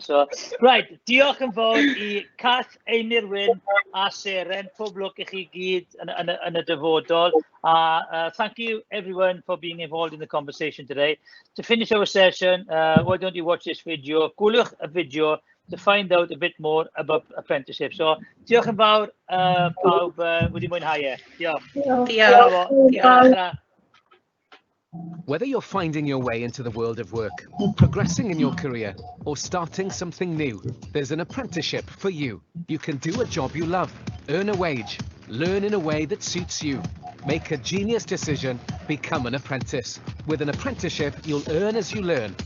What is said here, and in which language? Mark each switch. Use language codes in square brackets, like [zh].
[en] So, right, [cy] diolch yn fawr i Kath, Ymunwch a Seren. Pob lwc i chi gyd yn y dyfodol. [en] Thank you everyone for being involved in the conversation today. To finish our session, why don't you watch this video? [cy] Gwylwch y video [en] to find out a bit more about apprenticeship. [cy] So, diolch yn fawr pawb wedi mwynhau e. Diolch. Diolch. [en] Whether you're finding your way into the world of work, progressing in your career, or starting something new, there's an apprenticeship for you. You can do a job you love, earn a wage, learn in a way that suits you. Make a genius decision, become an apprentice. With an apprenticeship, you'll earn as you learn.